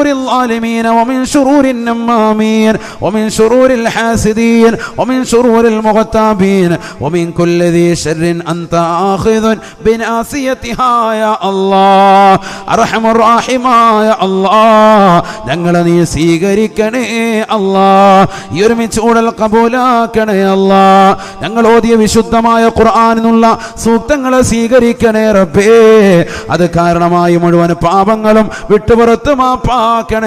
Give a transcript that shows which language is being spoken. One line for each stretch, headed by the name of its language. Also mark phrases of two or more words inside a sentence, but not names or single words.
Arabic: الظالمين ومن شرور النمامين ومن شرور الحاسدين ومن شرور المغتابين ومن كل ذي شر أنت آخذ بناصيتها يا الله أرحم الراحمين يا الله
Malayalam: ഞങ്ങളെ നീ സ്വീകരിക്കണേ അല്ലാഹ് ഈ ഒരുമിച്ച് കൂടൽ കബൂലാക്കണേ അല്ലാഹ് ഞങ്ങൾ ഓതിയ വിശുദ്ധമായ ഖുർആനിനുള്ള സൂക്തങ്ങളെ സ്വീകരിക്കണേ റബ്ബേ അത് കാരണമായി മുഴുവൻ പാപങ്ങളും വിട്ടുപുറത്ത് മാപ്പാക്കണേ